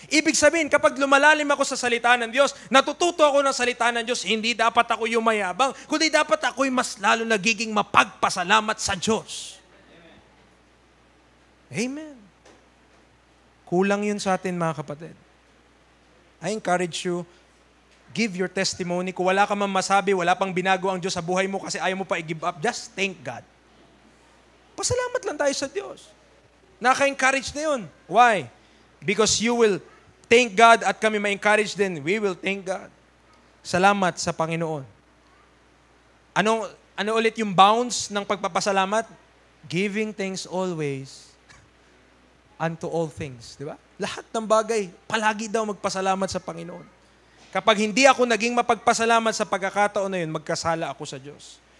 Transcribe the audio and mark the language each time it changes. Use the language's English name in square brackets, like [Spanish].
[Filipino] Ibig sabihin, kapag lumalalim ako sa salita ng Diyos, natututo ako ng salita ng Diyos, hindi dapat ako yung mayabang, kundi dapat ako'y mas lalo nagiging mapagpasalamat sa Diyos. Amen. Kulang yun sa atin, mga kapatid. [English] I encourage you, give your testimony. [Filipino] Kung wala ka man masabi, wala pang binago ang Diyos sa buhay mo kasi ayaw mo pa i-give up, [English] just thank God. [Filipino] Pasalamat lang tayo sa Diyos. Naka-encourage na yun. Why? [English] Because you will thank God [Filipino] at kami ma-encourage din, [English] we will thank God. [Filipino] Salamat sa Panginoon. Ano ulit yung bounds ng pagpapasalamat? [English] Giving thanks always unto all things. [Filipino] Di ba? Lahat ng bagay, palagi daw magpasalamat sa Panginoon. Kapag hindi ako naging mapagpasalamat sa pagkakataon na yun, magkasala ako sa Diyos.